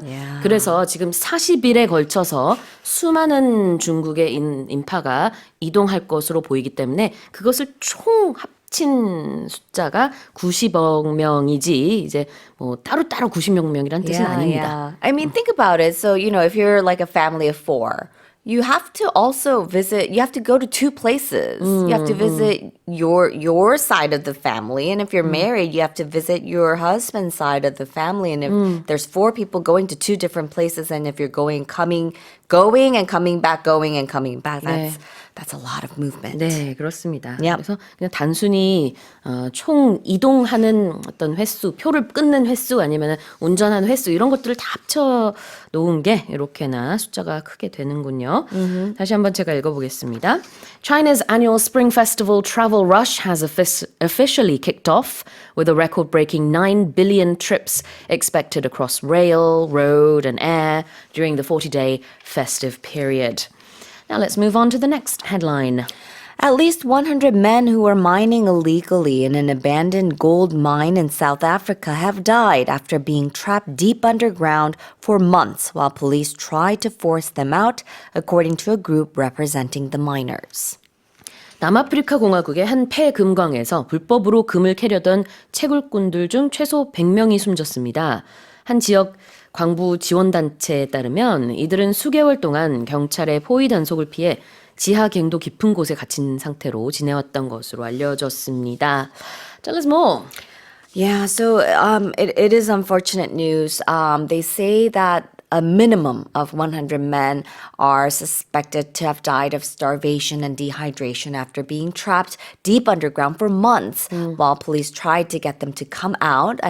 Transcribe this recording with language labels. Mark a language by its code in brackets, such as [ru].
[en] Yeah. [ko] 그래서 지금 40일에 걸쳐서 수많은 중국의 인파가 이동할 것으로 보이기 때문에 그것을 총 합친 숫자가 90억 명이지 이제 뭐 따로따로 90억 명이란 뜻은 아닙니다. [en] Yeah. I mean, think about it. So, if you're like a family of 4, you have to also visit, you have to go to 2 places. You have to visit your side of the family. And if you're married, you have to visit your husband's side of the family. And if there's 4 people going to 2 different places, and if you're going and coming back, that's That's a lot of movement. [ko] 네, 그렇습니다. [en] Yep. [ko] 그래서 그냥 단순히 총 이동하는 어떤 횟수, 표를 끊는 횟수 아니면 운전하는 횟수 이런 것들을 다 합쳐 놓은 게 이렇게나 숫자가 크게 되는군요. 다시 한번 제가 읽어보겠습니다. [en] China's annual Spring Festival travel rush has officially kicked off with a record-breaking 9 billion trips expected across rail, road and air during the 40-day festive period. Now let's move on to the next headline. At least 100 men who were mining illegally in an abandoned gold mine in South Africa have died after being trapped deep underground for months while police tried to force them out, according to a group representing the miners. [ko] 남아프리카 공화국의 한 폐금광에서 불법으로 금을 캐려던 채굴꾼들 중 최소 100명이 숨졌습니다. 한 지역 광부 지원단체에 따르면 이들은 수개월 동안 경찰의 포위 단속을 피해 지하 갱도 깊은 곳에 갇힌 상태로 지내왔던 것으로 알려졌습니다. [en] Tell us more. Yeah, so it is unfortunate news. They say that a minimum of 100 men are suspected to have died of starvation and dehydration after being trapped deep underground for months while police tried to get them to come out.